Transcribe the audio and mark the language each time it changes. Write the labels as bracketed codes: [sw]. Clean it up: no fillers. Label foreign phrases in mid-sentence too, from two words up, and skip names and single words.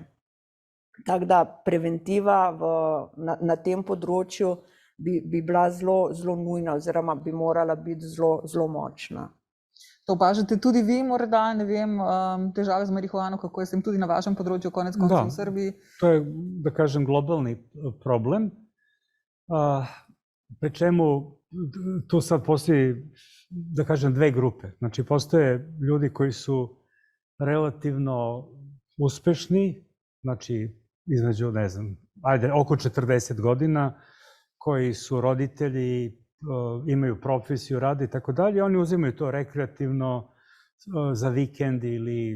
[sl] Tako da preventiva na tem področju bi bila zelo, zelo nujna oziroma bi morala biti zelo, zelo močna. To opažate tudi vi morda, ne vem, težave z marihuano, kako je s tem tudi na vašem področju, konec koncev v Srbiji? [sr] To je, da kažem, globalni problem, pri čemu tu sad postoji, da kažem, dve grupe. Znači, postoje ljudi koji su relativno uspešni, znači, između, ne znam, oko 40 godina, koji su roditelji, imaju profesiju, rade i tako dalje, oni uzimaju to rekreativno za vikend ili...